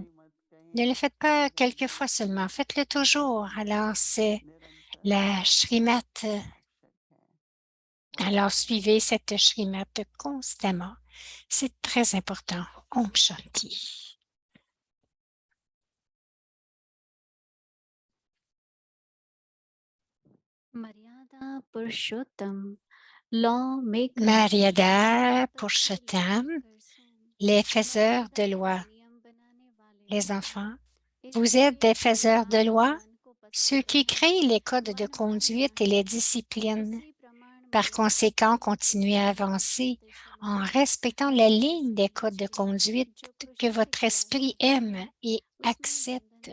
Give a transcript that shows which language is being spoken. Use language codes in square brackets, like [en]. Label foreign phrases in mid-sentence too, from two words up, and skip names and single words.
[fr] Ne le faites pas quelquefois seulement, faites-le toujours. Alors, c'est la Shrimat. Alors, suivez cette Shrimat constamment. C'est très important. [hi] ओम शांति. मर्यादा पुरुषोत्तम [en] law maker [hi] मर्यादा पुरुषोत्तम, [fr] les faiseurs de loi. Les enfants, vous êtes des faiseurs de loi, ceux qui créent les codes de conduite et les disciplines. Par conséquent, continuez à avancer en respectant la ligne des codes de conduite que votre esprit aime et accepte.